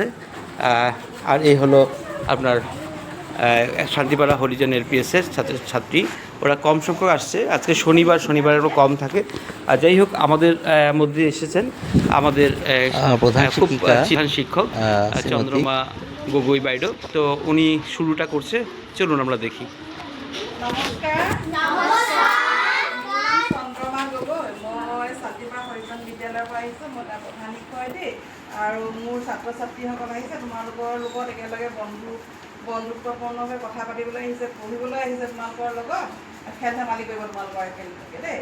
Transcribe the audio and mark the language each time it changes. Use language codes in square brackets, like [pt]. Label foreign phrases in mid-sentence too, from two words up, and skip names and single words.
[bn] আর এই হলো আপনার শান্তিপাড়া হরিজন এলপিএসের ছাত্রছাত্রী। ওরা কম সংখ্যক আসছে, আজকে শনিবারেরও কম থাকে। আর যাই হোক, আমাদের মধ্যে এসেছেন আমাদের খুব শিক্ষক চন্দ্রমা গগৈ বাইডো। তো উনি শুরুটা করছে, চলুন আমরা দেখি। [as] নমস্কাৰ। চন্দ্ৰমা গগৈ, মই ছাতিপাৰা হৰিজন বিদ্যালয়ৰ পৰা আহিছোঁ। মই তাৰ প্ৰধান শিক্ষয়িত্ৰী আৰু মোৰ ছাত্ৰ ছাত্ৰীসকল আহিছে তোমালোকৰ লগত একেলগে বন্ধুত্বপূৰ্ণভাৱে কথা পাতিবলৈ আহিছে, পঢ়িবলৈ আহিছে, তোমালোকৰ লগত খেল ধেমালি কৰিব তোমালোকৰ একেলগে দেই।